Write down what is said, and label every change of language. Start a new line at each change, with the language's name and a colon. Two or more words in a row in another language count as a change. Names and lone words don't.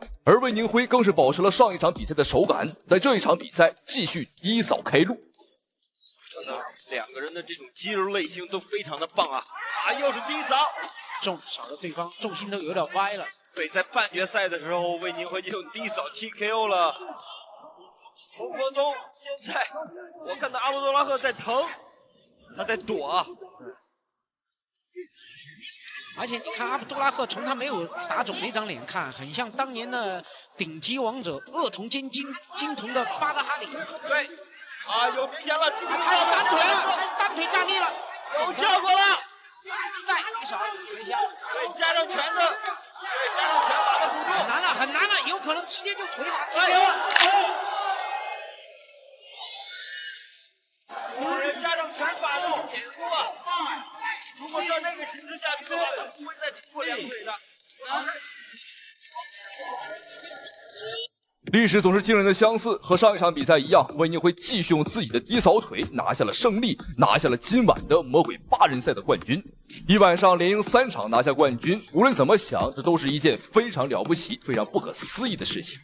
Chinese: 而魏寧輝更是保持了上一場比賽的手感，在這一場比賽繼續低掃開路。兩個人的這種肌肉類型都非常的棒啊！又是低掃，掃的對方重心都有點歪了。對，在半決賽的時候，魏寧輝就用低掃 TKO 了蒙國東。現在我看到阿布多拉赫在疼，他在躲啊。而且你看阿布多拉赫，從他沒有打腫那張臉看，很像當年的頂級王者惡童兼金童的巴德哈里。對，有明顯了，他有單腿了，單腿站立了，有效果了。再低掃一下，對，加上拳頭。對，加上拳法的輔助，很難了，很難了，有可能直接就腿法踢掉了。加上拳法的掩護啊！如果在那個形勢下去的話，他不會再突破2腿的。歷史總是驚人的相似，和上一場比賽一樣，魏寧輝繼續用自己的低掃腿拿下了勝利，拿下了今晚的魔鬼8人賽的冠軍。一晚上連贏3場拿下冠軍，無論怎麼想，這都是一件非常了不起、非常不可思議的事情。